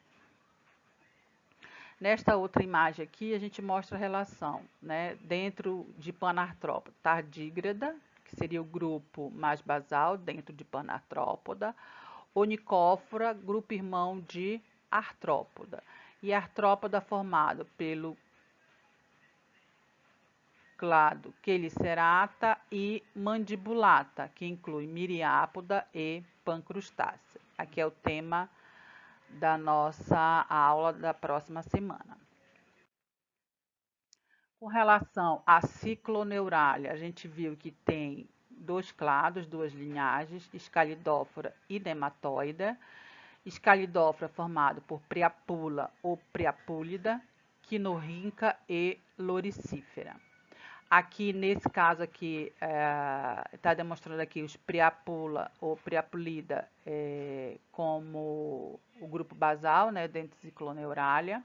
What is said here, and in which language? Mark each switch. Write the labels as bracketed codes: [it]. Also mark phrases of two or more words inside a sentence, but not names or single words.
[pt] Nesta outra imagem aqui, a gente mostra a relação, né, dentro de Panartrópoda, Tardígrada, que seria o grupo mais basal dentro de Panartrópoda, Onicófora, grupo irmão de Artrópoda, e Artrópoda formado pelo clado Chelicerata e Mandibulata, que inclui Miriápoda e Pancrustácea. Aqui é o tema da nossa aula da próxima semana. Com relação à cicloneuralia, a gente viu que tem 2 clados, 2 linhagens, Escalidófora e Nematóida. Escalidófora formado por Priapula ou Priapúlida, Quinorrinca e Loricífera. Aqui, nesse caso aqui, está demonstrando aqui os Priapula ou Priapulida como o grupo basal, né, dentro de Cicloneuralia.